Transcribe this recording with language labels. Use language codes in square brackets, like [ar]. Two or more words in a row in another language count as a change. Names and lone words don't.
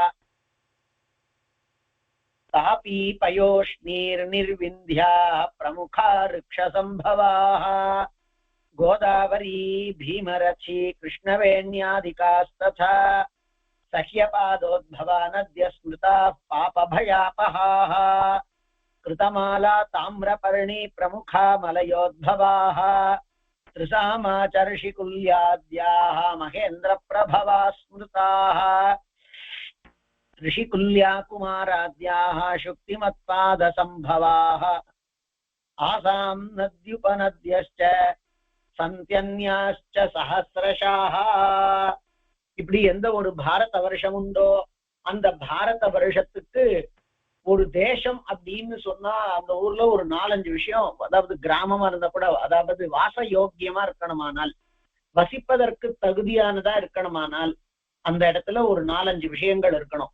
[sa] तापी पयोष्णीर्निर्विन्ध्याः प्रमुखा वृक्षसम्भवाः गोदावरी भीमरथी कृष्णवेण्यादिकास्तथा सह्यपादोद्भवा नद्य स्मृता पापभयापहाः कृतमाला ताम्रपर्णी प्रमुखा मलयोद्भवाः त्रिसामाचर्षिकुल्याद्याः महेन्द्रप्रभवा स्मृताः ऋषिकुल्या कुमाराद्याः शुक्तिमत्पादसम्भवाः आसां नद्युपनद्यश्च सन्त्यन्याश्च सहस्रशाः. [ta] இப்படி எந்த ஒரு பாரத வருஷம் உண்டோ அந்த பாரத வருஷத்துக்கு ஒரு தேசம் அப்படின்னு சொன்னா அந்த ஊர்ல ஒரு 4-5 விஷயம், அதாவது கிராமமா இருந்தா கூட, அதாவது வாச யோக்கியமா இருக்கணுமானால், வசிப்பதற்கு தகுதியானதா இருக்கணுமானால் அந்த இடத்துல ஒரு 4-5 விஷயங்கள் இருக்கணும்.